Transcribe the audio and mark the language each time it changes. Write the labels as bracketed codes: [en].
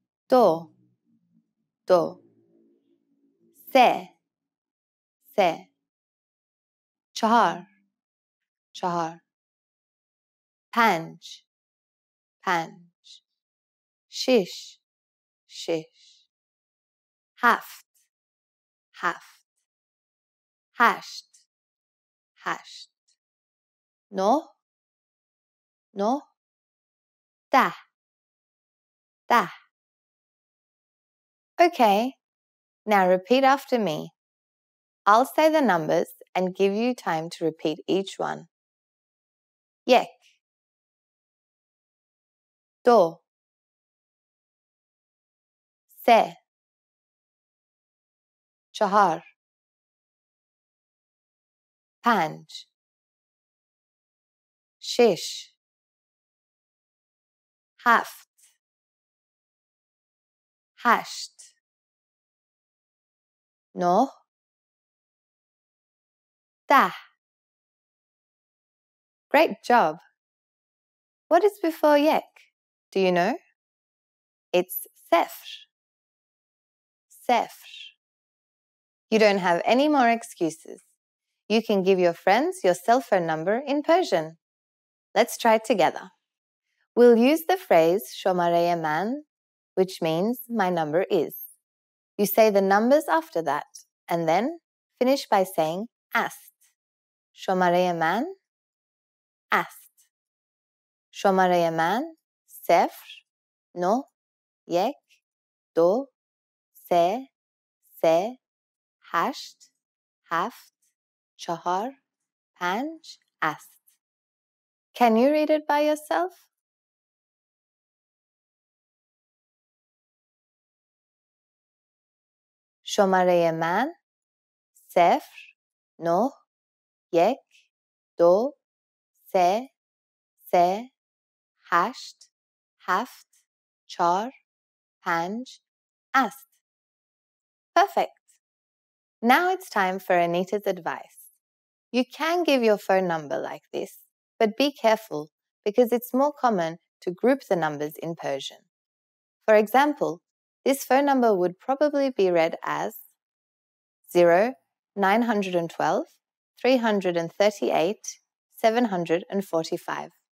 [fa] دو دو سه سه چهار چهار پنج پنج شش شش هفت هفت هشت هشت نه نه ده [en] ده Okay, now repeat after me. I'll say the numbers and give you time to repeat each one. [fa] یک دو سه چهار پنج شش هفت هشت نه ده [en] Great job! What is before yek? Do you know? It's [fa] صفر. صفر. [en] You don't have any more excuses. You can give your friends your cell phone number in Persian. Let's try it together. We'll use the phrase [fa] شماره من, [en] which means my number is. You say the numbers after that and then finish by saying است. [fa] شماره من است. شماره من صفر نه یک دو سه سه هشت هفت چهار پنج است. [en] Can you read it by yourself? [fa] شماره من صفر نه یک دو سه سه هشت هفت چهار پنج است. [en] Perfect. Now it's time for Anita's advice. You can give your phone number like this, but be careful because it's more common to group the numbers in Persian. For example, this phone number would probably be read as 0 912 338 745.